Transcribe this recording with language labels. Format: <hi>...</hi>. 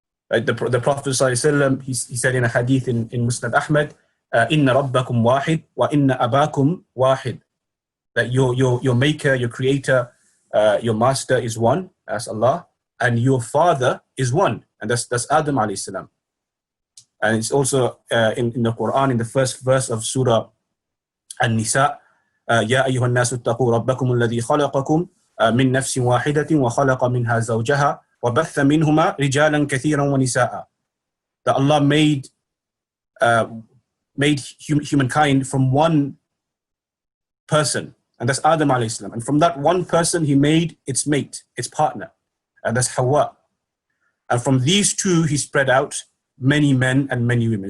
<en>Right? The Prophet ﷺ, he said in a hadith in Musnad Ahmad,</en> <ar>"Inna rabbakum wahid wa inna abakum wahid."</ar> <en>That your maker, your creator, your master is one, as Allah, and your father is one, and that's Adam alayhi salam. And it's also in the Quran, in the first verse of Surah An-Nisa,</en> <ar>يا أيها الناس اتقوا ربكم الذي خلقكم من نفس واحدة وخلق منها زوجها وبث منهما رجالا كثيرا ونساء.</ar> <en>That Allah made humankind from one person, and that's Adam alayhi salam. And from that one person, he made its mate, its partner, and that's Hawa. And from these two, he spread out many men and many women.</en>